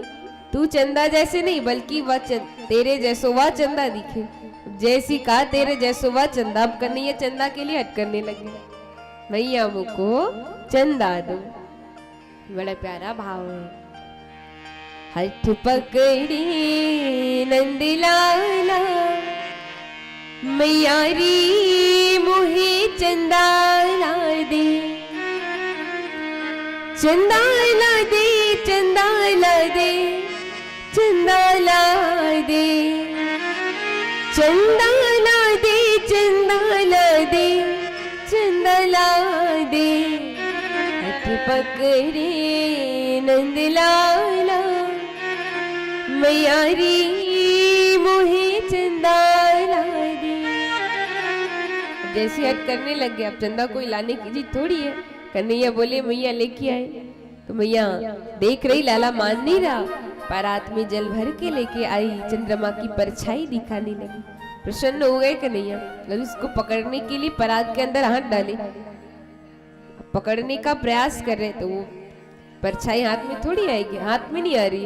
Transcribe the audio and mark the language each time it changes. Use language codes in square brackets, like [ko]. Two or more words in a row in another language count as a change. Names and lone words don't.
[hi] तू चंदा जैसे नहीं बल्कि वह तेरे जैसो वह चंदा दिखे। जैसी कहा तेरे जैसो वह चंदा, अब कन्हैया चंदा के लिए हट करने लगे। मैया मुझको चंदा दो। बड़ा प्यारा भाव है। हठ पकड़ी नंदलाला, मैया री मोहे चंदा ला दे, चंदा ला दे, चंदा ला दे, चंदा ला दे, चंदा ला दे, चंदा ला दे, चंदा ला दे। हठ पकड़े नंदलाला, मैया री मोहे चंदा ला दे। जैसे हट करने लग गया, अब चंदा कोई लाने की चीज थोड़ी है। कन्हैया बोले, मैया लेके आए। तो मैया देख रही, लाला मान नहीं रहा, परात में जल भर के लेके आई, चंद्रमा की परछाई दिखाने लगी। प्रसन्न हो गए कन्हैया, और उसको पकड़ने के लिए परात के अंदर हाथ डाले, पकड़ने का प्रयास कर रहे, तो वो परछाई हाथ में थोड़ी आएगी, हाथ में नहीं आ रही है।